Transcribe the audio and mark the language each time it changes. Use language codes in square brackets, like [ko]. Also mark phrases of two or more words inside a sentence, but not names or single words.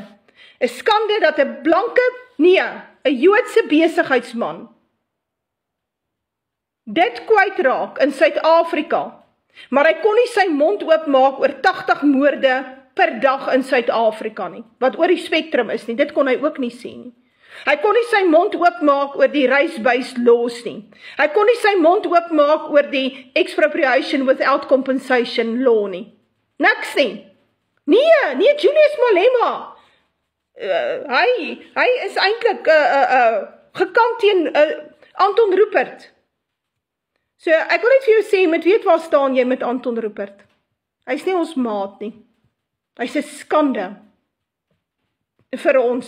[af] 'n Skande dat 'n blanke, nee, 'n Joodse besigheidsman dit kwytraak in Suid-Afrika, maar hy kon nie sy mond oopmaak oor 80 moorde per dag in Suid-Afrika nie, wat oor die spektrum is nie, dit kon hy ook nie sê nie. Hy kon nie sy mond oopmaak oor die [en] race-based laws [af] nie. Hy kon nie sy mond oopmaak oor die [en] expropriation without compensation law [af] nie. Niks nie. Nee, Julius Malema. Hy is eintlik gekant teen Anton Rupert. So, ek wil net vir jou sê, met weet waar staan jy met Anton Rupert? Hy's nie ons maat nie. Hy's 'n skande vir ons.